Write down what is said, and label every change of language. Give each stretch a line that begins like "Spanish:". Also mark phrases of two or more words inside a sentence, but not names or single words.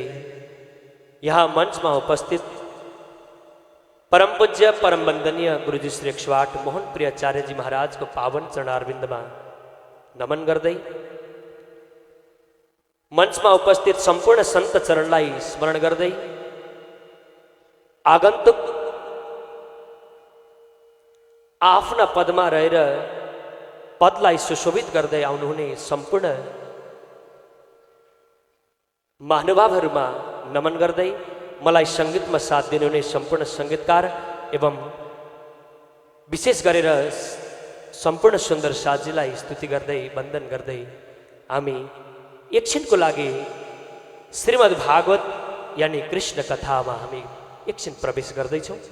Hindi: यहाँ मंच में उपस्थित परम पूज्य परम वंदनीय गुरुजी श्री 108 मोहन प्रियाचार्य जी महाराज को पावन चरणारविंद में नमन कर दई। मंच में उपस्थित
Nepali: संपूर्ण संत चरण लाई स्मरण कर दई। आगंतुक आफ्ना पद में रहेर पदलाई सुशोभित गर्दै आउनुहुने संपूर्ण महानुभावहरूमा नमन गर्दै मलाई संगीतमा साथ दिनुहुने संपूर्ण संगीतकार एवं विशेष गरेर संपूर्ण सुन्दर साथजीलाई स्तुति गर्दै वन्दन गर्दै हामी एकछिनको लागि श्रीमद् भागवत यानी कृष्ण कथामा हामी एकछिन प्रवेश गर्दैछौँ।